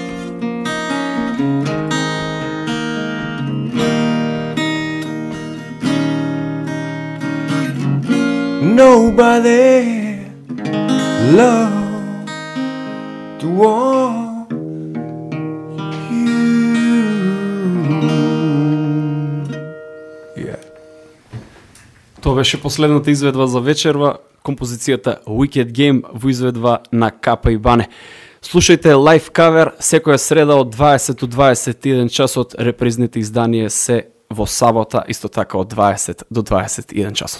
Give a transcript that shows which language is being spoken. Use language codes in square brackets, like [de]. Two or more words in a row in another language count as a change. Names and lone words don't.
[en] Nobody love to want you. Yeah. [mk] Тоа беше последната изведба за вечерва, композицијата Wicked Game во изведба на Капа и Бане. Слушајте [en] live cover [mk] секоја среда од 20 до 21 часот, репризните издание се во сабота, исто така од 20 до 21 часот.